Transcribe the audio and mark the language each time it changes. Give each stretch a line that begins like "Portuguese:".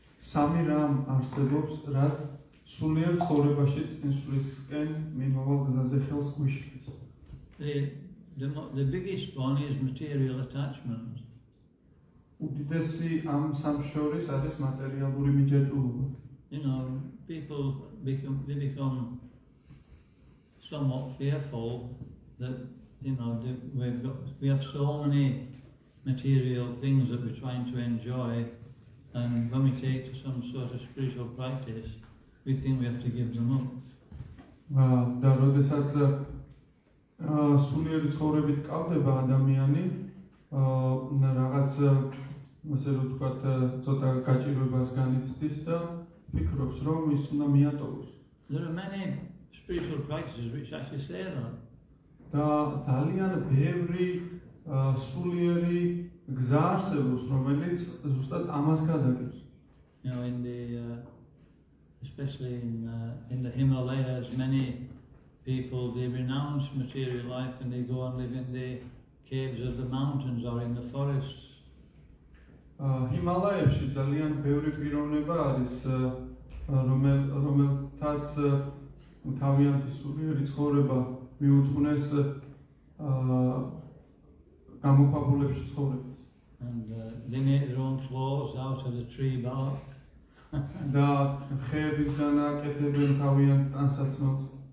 Georgian: სამი რამ არსებობს, რაც სულიერ ცხოვრებაში წინსვლისკენ მიმავალ გზაზე ხელს გვიშლის.
English: The biggest one is material attachment.
Georgian: უდიდესი ამ სამ შორის არის მატერიალური მიჯაჭვულობა.
English: You know, people become somewhat fearful that, you know, we have so many material things that we're trying to enjoy, and when we take to some sort of spiritual practice, we think we have to give them up.
Georgian: და როდესაც სულიერი ცხოვრებით კავდება ადამიანი, რაღაც ასე რომ ვთქვათ, ცოტა გაჭირვებას განიცდის და ფიქრობს, რომ ის უნდა მიატოვოს.
English: There are many spiritual practices which actually say that.
Georgian: და ძალიან ბევრი სულიერი გზა არსებობს, რომელიც ზუსტად ამას გადაგებს.
English: You know, especially in the Himalayas, many people, they renounce material life and they go and live in the caves of the mountains or in the forests.
Georgian: ჰიმალაებში ძალიან ბევრი პიროვნება არის, რომელთაც თავიანთი სულიერი ცხოვრება მიუძღვნეს გამოქვაბულებში ცხოვრებას.
English: And they make their own clothes out of the tree bark.
Georgian: და ხეებისგან აკეთებენ თავიანთ ტანსაცმელს.